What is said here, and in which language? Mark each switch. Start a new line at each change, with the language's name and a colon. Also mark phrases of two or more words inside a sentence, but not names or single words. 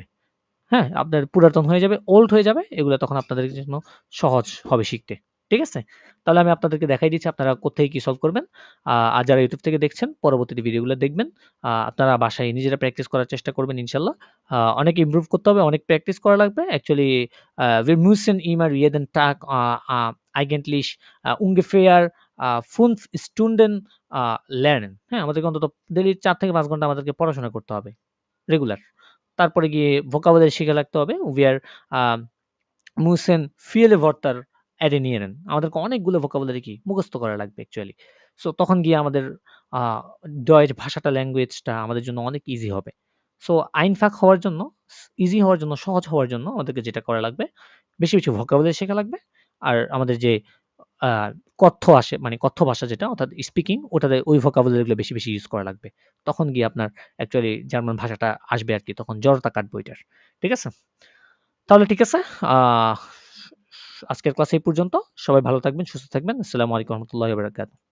Bangla: হ্যাঁ, আপনার পুরাতন হয়ে যাবে, ওল্ড হয়ে যাবে। এগুলো তখন আপনাদের জন্য সহজ হবে শিখতে। ঠিক আছে? তাহলে আমি আপনাদেরকে দেখাই দিচ্ছি আপনারা কোত্থেকে কি সলভ করবেন। আর যারা YouTube থেকে দেখছেন পরবর্তী ভিডিওগুলো দেখবেন। আপনারা বাসায় নিজেরা প্র্যাকটিস করার চেষ্টা করবেন ইনশাআল্লাহ। অনেক ইমপ্রুভ করতে হবে, অনেক প্র্যাকটিস করা লাগবে।
German: অ্যাকচুয়ালি wir müssen immer jeden Tag eigentlich ungefähr 5 Stunden lernen।
Bangla: হ্যাঁ, আমাদেরকে অন্তত ডেইলি ৪ থেকে ৫ ঘন্টা আমাদেরকে পড়াশোনা করতে হবে। রেগুলার। তারপরে গিয়ে ভোকাবুলারি শিখে রাখতে হবে।
German: Wir müssen viele Wörter erlernen।
Bangla: আমাদেরকে অনেকগুলো ভোকাবুলারি কি মুখস্থ করা লাগবে অ্যাকচুয়ালি। সো তখন গিয়ে আমাদের আ ডয়েচ ভাষাটা, ল্যাঙ্গুয়েজটা আমাদের জন্য অনেক ইজি হবে। সো einfach হওয়ার জন্য, ইজি হওয়ার জন্য, সহজ হওয়ার জন্য আমাদেরকে যেটা করা লাগবে, বেশি ভোকাবুলারি শেখা লাগবে। আর আমাদের যে আ মানে কথ্য ভাষা যেটা অর্থাৎ স্পিকিং, ওটাতে ওই ভোকাবুলারি গুলো বেশি ইউজ করা লাগবে। তখন গিয়ে আপনার অ্যাকচুয়ালি জার্মান ভাষাটা আসবে আরকি, তখন জড়তা কাটবে ওইটার। ঠিক আছে? তাহলে ঠিক আছে। আজকের ক্লাস এই পর্যন্ত। সবাই ভালো থাকবেন, সুস্থ থাকবেন।
Arabic: السلام عليكم ورحمة الله وبركاته.